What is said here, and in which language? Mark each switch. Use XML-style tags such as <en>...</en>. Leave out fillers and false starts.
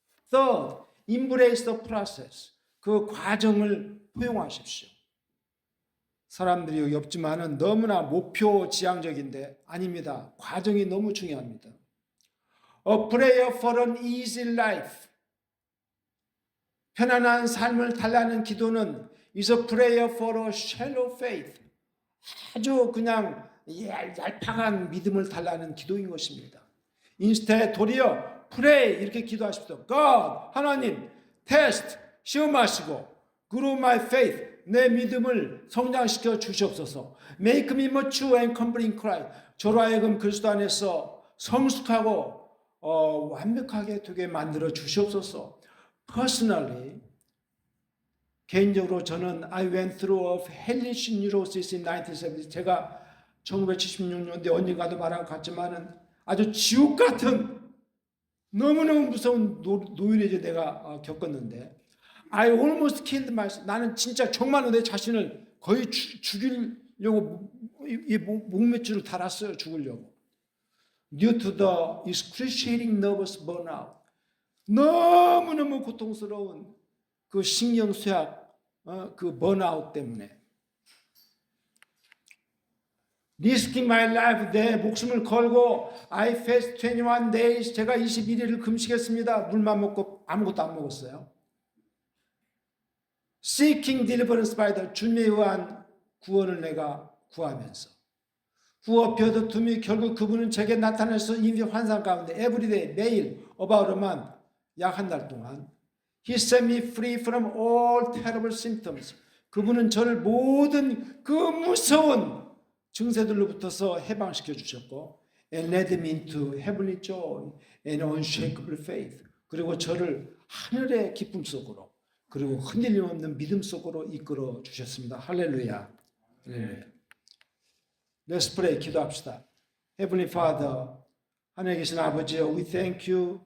<en>Third, embrace the process.</en> <ko>그 과정을 포용하십시오. 사람들이 여기 없지만은 너무나 목표 지향적인데 아닙니다. 과정이 너무 중요합니다.</ko> <en>A prayer for an easy life.</en> <ko>편안한 삶을 달라는 기도는</ko> <en>is a prayer for a shallow faith.</en> <ko>아주 그냥 얄팍한 믿음을 달라는 기도인 것입니다. 인스테 도리어</ko> <en>pray</en> <ko>이렇게 기도하십시오.</ko> <en>God</en> <ko>하나님 테스트 시험하시고</ko> <en>grow my faith</en> <ko>내 믿음을 성장시켜 주시옵소서.</ko> <en>Make me mature and complete in Christ</en> <ko>저로 하여금 그리스도 안에서 성숙하고 완벽하게 되게 만들어 주시옵소서.</ko> <en>Personally</en> <ko>개인적으로 저는</ko> <en>I went through a hellish neurosis in 1970.</en> <ko>제가 1976년대 언젠가도 말한 것 같지만은 아주 지옥 같은 너무너무 무서운 노인을 내가 겪었는데</ko> <en>I almost killed myself.</en> <ko>나는 진짜 정말로 내 자신을 거의 죽이려고 목매줄을 달았어요. 죽으려고.</ko> <en>Due to the excruciating nervous burnout.</en> <ko>너무너무 고통스러운 그 신경쇠약 그 번아웃 때문에</ko> <en>risking my life</en> <ko>내 목숨을 걸고</ko> <en>I fast 21 days</en> <ko>제가 21일을 금식했습니다. 물만 먹고 아무것도 안 먹었어요.</ko> <en>Seeking deliverance by the</en> <ko>주님에 의한 구원을 내가 구하면서</ko> <en>Who appeared to me</en> <ko>결국 그분은 제게 나타나서 인비 환상 가운데</ko> <en>everyday</en> <ko>매일</ko> <en>about a month</en> <ko>약 한 달 동안</ko> <en>He set me free from all terrible symptoms.</en> <ko>그분은 저를 모든 그 무서운 증세들로부터서 해방시켜 주셨고</ko> <en>and led me into heavenly joy and unshakable faith.</en> <ko>그리고 저를 하늘의 기쁨 속으로 그리고 흔들림 없는 믿음 속으로 이끌어 주셨습니다. 할렐루야. 할렐루야.</ko> <en>Let's pray.</en> <ko>기도합시다.</ko> <en>Heavenly Father,</en> <ko>하늘에 계신 아버지여,</ko> <en>we thank you.</en>